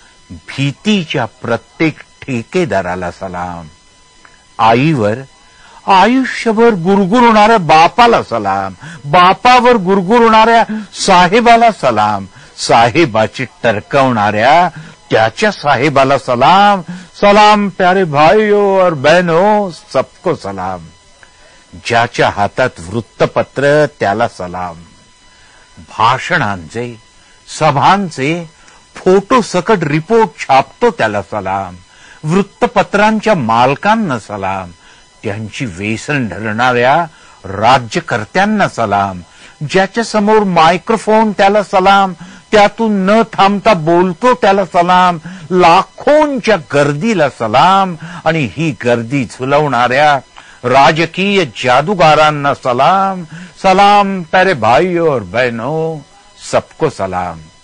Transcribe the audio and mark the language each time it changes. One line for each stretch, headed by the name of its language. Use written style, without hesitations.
Marathi: भीतीच्या प्रत्येक ठेकेदाराला सलाम. आईवर आयुष्यभर गुरगुरणाऱ्या बापाला सलाम. बापावर गुरगुरणाऱ्या साहेबाला सलाम. साहेबाची टरकवणाऱ्या त्याच्या साहेबाला सलाम.
Hindi: सलाम प्यारे भाइयों और बहनों, सबको सलाम.
Marathi: ज्याच्या हातात वृत्तपत्र त्याला सलाम. भाषणांचे, सभांचे फोटो सकट रिपोर्ट छापतो त्याला सलाम. वृत्तपत्रांच्या मालकांना सलाम. त्यांची व्यसन धरणाऱ्या राज्यकर्त्यांना सलाम. ज्याच्या समोर मायक्रोफोन त्याला सलाम. त्यातून न थांबता बोलतो त्याला सलाम. लाखोंच्या गर्दीला सलाम. आणि ही गर्दी झुलवणाऱ्या राजकीय जादूगारांना सलाम.
Hindi: सलाम प्यारे भाइयों और बहनों, सबको सलाम.